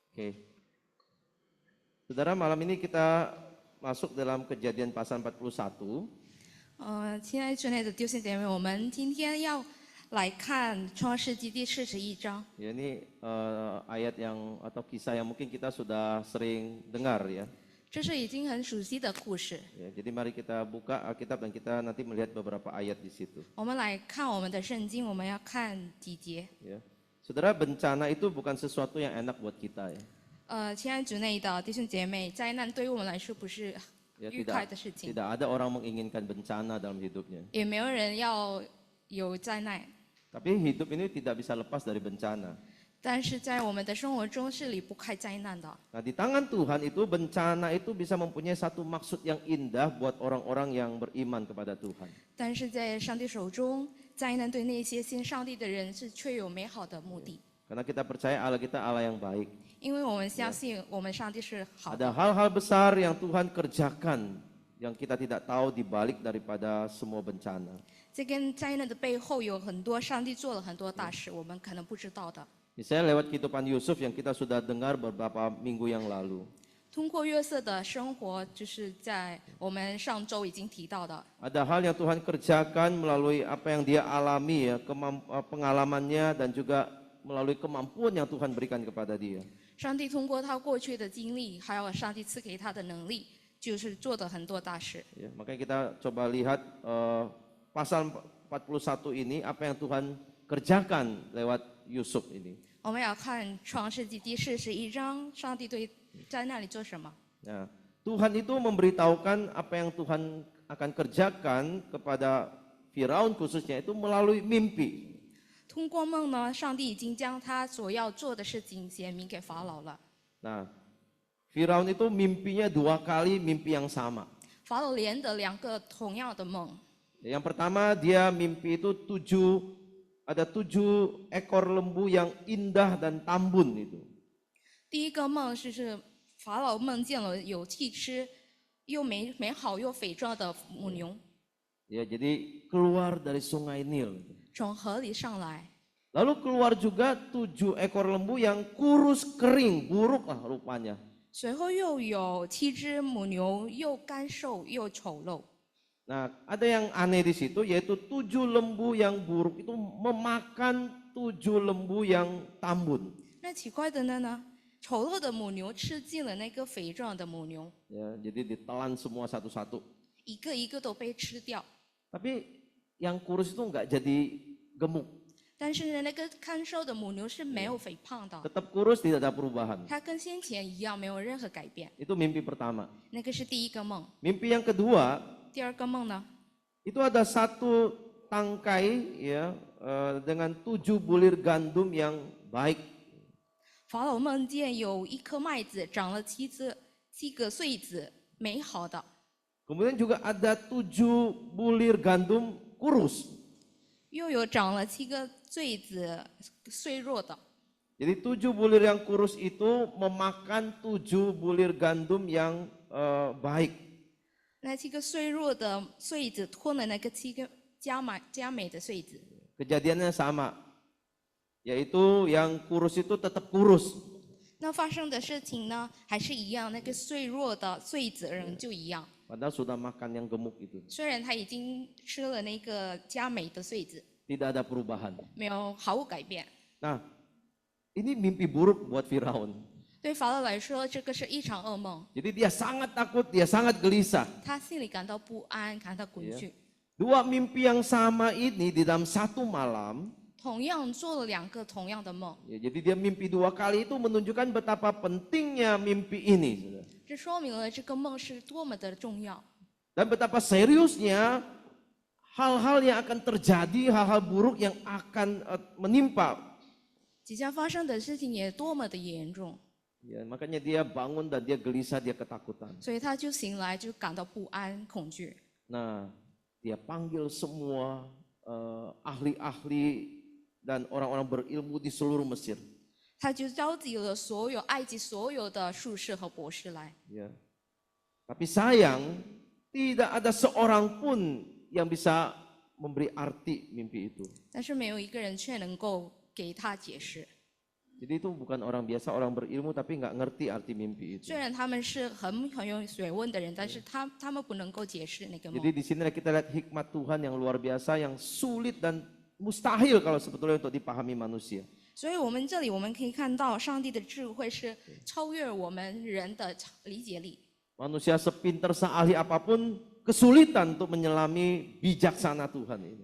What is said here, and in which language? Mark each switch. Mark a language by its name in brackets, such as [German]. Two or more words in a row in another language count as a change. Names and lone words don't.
[Indonesian] Oke. Saudara, malam ini kita masuk dalam Kejadian pasal 41. [Chinese] 亲爱主内的弟兄姐妹，我们今天要来看创世纪第41章。 [Indonesian] Ya, ini ayat yang atau kisah yang mungkin kita sudah sering dengar ya. [Chinese] 这是已经很熟悉的故事。 [Indonesian] Ya, jadi mari kita buka Alkitab dan kita nanti melihat beberapa ayat di situ. [Chinese] 我们来看我们的圣经，我们要看几节。 [Indonesian] Ya. Saudara, bencana itu bukan sesuatu yang enak buat kita ya. [Chinese] 亲爱主内的弟兄姐妹，灾难对于我们来说不是 [Indonesian] Ya, [Chinese] 愉快的事情， [Indonesian] tidak ada orang menginginkan bencana dalam hidupnya. [Chinese] 也没有人要有灾难。 [Indonesian] Tapi hidup ini tidak bisa lepas dari bencana. [Chinese] 但是在我们的生活中是离不开灾难的。 [Indonesian] Nah, di tangan Tuhan itu bencana itu bisa mempunyai satu maksud yang indah buat orang-orang yang beriman kepada Tuhan. [Chinese] 但是在上帝手中，灾难对那些信上帝的人是却有美好的目的， [Indonesian] Karena kita percaya Allah kita Allah yang baik. [Chinese] 因为我们相信我们上帝是好的。 [Indonesian] Ada hal-hal besar yang Tuhan kerjakan yang kita tidak tahu di balik daripada semua bencana. [Chinese] 这跟灾难的背后有很多上帝做了很多大事，我们可能不知道的。 [Indonesian] Misalnya lewat kehidupan Yusuf yang kita sudah dengar beberapa minggu yang lalu. [Chinese] 通过约瑟的生活，就是在我们上周已经提到的， [Indonesian] Ada hal yang Tuhan kerjakan melalui apa yang dia alami ya, pengalamannya dan juga melalui kemampuan yang Tuhan berikan kepada dia. [Chinese] 上帝通过他过去的经历，还有上帝赐给他的能力，就是做的很多大事。 [Indonesian] Ya, makanya kita coba lihat pasal 41 ini apa yang Tuhan kerjakan lewat Yusuf ini. [Chinese] 我们要看创世纪第41章，上帝对在那里做什么？ [Indonesian] Nah, Tuhan itu memberitahukan apa yang Tuhan akan kerjakan kepada Firaun khususnya itu melalui mimpi. [Chinese] 通过梦呢，上帝已经将他所要做的事情显明给法老了。 [Indonesian] Nah, Firaun itu mimpinya 2 kali mimpi yang sama. [Chinese] 法老连得2个同样的梦。 [Indonesian] Yang pertama dia mimpi itu 7 ekor lembu yang indah dan tambun itu. [Chinese] 第一个梦是法老梦见了有气吃，又美好又肥壮的母牛 [Indonesian] Ya, jadi keluar dari sungai Nil. [Chinese] 从河里上来， [Indonesian] Lalu keluar juga 7 ekor lembu yang kurus kering, buruk lah rupanya. [Chinese] 随后又有7只母牛，又干瘦又丑陋。 [Indonesian] Nah, ada yang aneh di situ yaitu 7 lembu yang buruk itu memakan 7 lembu yang tambun. [Chinese] 那奇怪的呢，丑陋的母牛吃尽了那个肥壮的母牛， [Indonesian] Ya, jadi ditelan semua satu-satu. [Chinese] 一个一个都被吃掉。 [Indonesian] Tapi yang kurus itu nggak jadi gemuk, [Chinese] 但是呢，那个看瘦的母牛是没有肥胖的， [Indonesian] tetap kurus tidak ada perubahan. [Chinese] 它跟先前一样，没有任何改变。 [Indonesian] Itu mimpi pertama. [Chinese] 那个是第一个梦。 [Indonesian] Mimpi yang kedua [Chinese] 第二个梦呢， [Indonesian] itu ada 1 tangkai ya dengan 7 bulir gandum yang baik. [Chinese] 法老梦见有一颗麦子长了7个穗子，美好的。 [Indonesian] Kemudian juga ada 7 bulir gandum kurus. [Chinese] 又有长了7个穗子，碎弱的。 [Indonesian] Jadi 7 bulir yang kurus itu memakan 7 bulir gandum yang baik. [Chinese] 那7个碎弱的穗子吞了那个7个佳美的穗子。 [Indonesian] Kejadiannya sama, yaitu yang kurus itu tetap kurus. [Chinese] 那发生的事情呢，还是一样，那个碎弱的穗子仍旧一样。 [Indonesian] Padahal sudah makan yang gemuk itu. [Chinese] 虽然他已经吃了那个佳美的穗子， [Indonesian] Tidak ada perubahan. [Chinese] 没有毫无改变。 [Indonesian] Nah, ini mimpi buruk buat Firaun. [Chinese] 对法老来说，这个是一场噩梦， [Indonesian] Jadi dia sangat takut, dia sangat gelisah. [Chinese] 他心里感到不安，感到恐惧。 [Indonesian] Dua mimpi yang sama ini di dalam satu malam. [Chinese] 同样做了2个同样的梦， [Indonesian] Ya, jadi dia mimpi 2 kali itu menunjukkan betapa pentingnya mimpi ini. Saudara. [Chinese] 这说明了这个梦是多么的重要， [Indonesian] Dan betapa seriusnya hal-hal yang akan terjadi, hal-hal buruk yang akan menimpa. [Chinese] 即将发生的事情也多么的严重， [Indonesian] Ya, makanya dia bangun dan dia gelisah, dia ketakutan. [Chinese] 所以他就醒来就感到不安、恐惧。 [Indonesian] Nah, dia panggil semua ahli-ahli dan orang-orang berilmu di seluruh Mesir. [Chinese] 他就召集了所有埃及所有的术士和博士来， [Indonesian] Ya. Tapi sayang, tidak ada seorang pun yang bisa memberi arti mimpi itu. [Chinese] 但是没有一个人却能够给他解释。 [Indonesian] Jadi itu bukan orang biasa, orang berilmu tapi nggak ngerti arti mimpi itu. [Chinese] 虽然他们是很有学问的人，但是他们不能够解释那个 [Indonesian] Jadi [Chinese] 梦。 [Indonesian] di sini kita lihat hikmat Tuhan yang luar biasa, yang sulit dan mustahil kalau sebetulnya untuk dipahami manusia. [Chinese] 所以我们这里我们可以看到，上帝的智慧是超越我们人的理解力。 [Indonesian] Manusia sepintar seahli apapun kesulitan untuk menyelami bijaksana Tuhan ini.